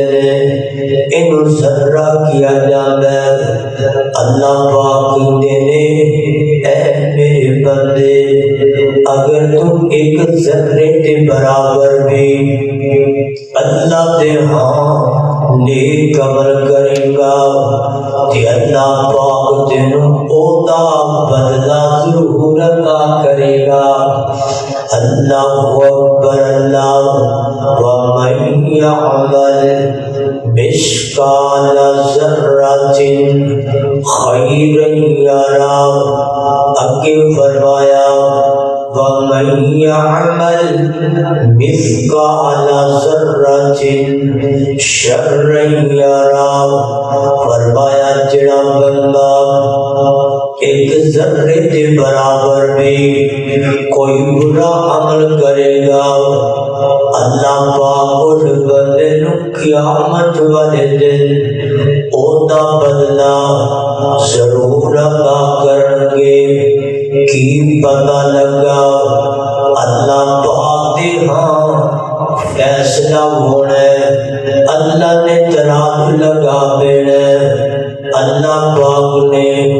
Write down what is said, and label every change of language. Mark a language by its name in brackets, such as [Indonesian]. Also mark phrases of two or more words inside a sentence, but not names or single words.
[Punjabi] نے اینو ذرہ کیا جاندا ہے اللہ پاک کہندے نے اے میرے بندے [Urdu] اگر تم ایک ذرے کے برابر بھی [Punjabi] اللہ دے ہاں نیک عمل کرے گا تے اللہ پاک تینوں اودا بدلہ ضرور عطا کرے گا [Arabic] اللہ اکبر اللہ ومن یعمل مثقال ذرۃ خیرا یرا [Punjabi] اگے فرمایا [Arabic] وَمَن يَعْمَلْ مِثْقَالَ ذَرَّةٍ شَرًّا يَرَهُ [Punjabi] فرمایا جڑا بندہ [Urdu] ایک ذرے کے برابر بھی کوئی برا عمل کرے گا [Punjabi] اللہ پاک اس بندے نو قیامت والے دن اودا بدلہ ضرور عطا کرن گے کی پتہ لگا اللہ پاک دے ہاں فیصلہ ہونا ہے اللہ نے ترازو لگا دینا اللہ پاک نے